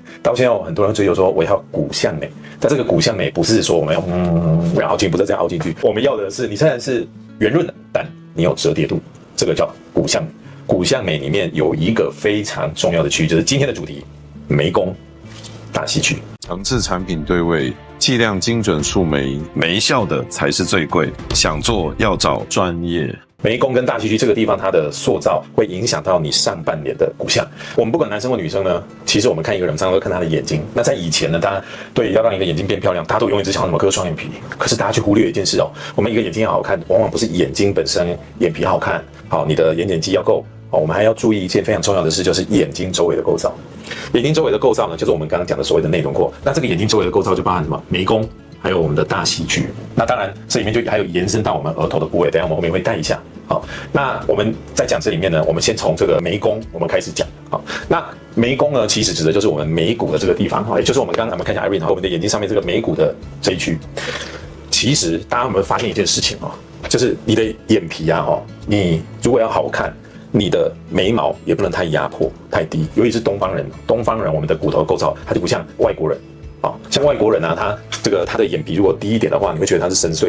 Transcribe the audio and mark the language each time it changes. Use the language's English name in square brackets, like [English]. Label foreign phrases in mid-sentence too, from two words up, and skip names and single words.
[Chinese] 到現在很多人追求說我要骨相美，但這個骨相美不是說我們要凹進去，不是這樣凹進去，我們要的是你雖然是圓潤的，但你有折疊度，這個叫骨相美。骨相美裡面有一個非常重要的區域，就是今天的主題——眉弓大戲區。誠摯產品對位，劑量精準樹眉，沒效的才是最貴。想做要找專業。眉弓跟大戲區這個地方，它的塑造會影響到你上半臉的骨相。我們不管男生或女生呢，其實我們看一個人，常常會看他的眼睛。那在以前呢，大家對要讓一個眼睛變漂亮，大家都永遠只想要怎麼割双眼皮。可是大家卻忽略一件事哦，我們一個眼睛要好看，往往不是眼睛本身眼皮好看，好，你的眼瞼肌要夠。我們還要注意一件非常重要的事，就是眼睛周圍的構造。眼睛周圍的構造呢，就是我们剛剛講的所謂的內輪廓。那這個眼睛周圍的構造就包含什麼？眉弓，還有我們的大戲區。那當然，這裡面就還有延伸到我們額頭的部位。等一下我們後面會帶一下。好，那我們在講這裡面呢，我們先從這個眉弓我們開始講。好，那眉弓呢，其實指的就是我們眉骨的這個地方，也就是我们剛才看一下 Irene 我們的眼睛上面這個眉骨的這一區。其實大家有沒有發現一件事情哦，就是你的眼皮啊，你如果要好看，你的眉毛也不能太壓迫太低，尤其是東方人我們的骨頭構造，它就不像外國人啊，像外國人啊，他的眼皮如果低一點的話，你會覺得他是深邃。